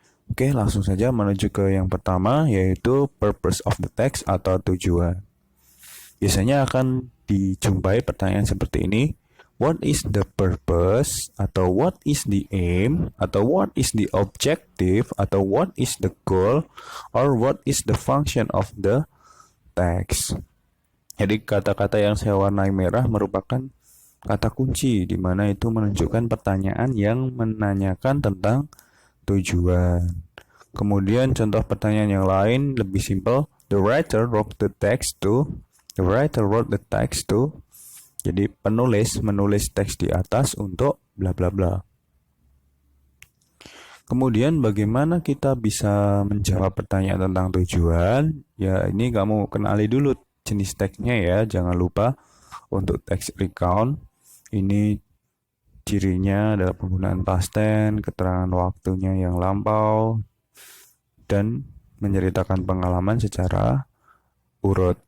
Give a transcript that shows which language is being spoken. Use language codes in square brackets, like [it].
[id] Oke, langsung saja menuju ke yang pertama, yaitu [en] purpose of the text [id] atau tujuan. Biasanya akan dijumpai pertanyaan seperti ini. [en] What is the purpose? [id] Atau [en] what is the aim? [id] Atau [en] what is the objective? Atau what is the goal? Or what is the function of the text? [id] Jadi kata-kata yang saya warnai merah merupakan kata kunci, di mana itu menunjukkan pertanyaan yang menanyakan tentang tujuan. Kemudian contoh pertanyaan yang lain lebih simpel. [en] The writer wrote the text to. The writer wrote the text to. [id] Jadi penulis menulis teks di atas untuk bla bla bla. Kemudian bagaimana kita bisa menjawab pertanyaan tentang tujuan? Ya, ini kamu kenali dulu jenis teksnya ya. Jangan lupa untuk teks recount ini cirinya adalah penggunaan past tense, keterangan waktunya yang lampau, dan menceritakan pengalaman secara urut.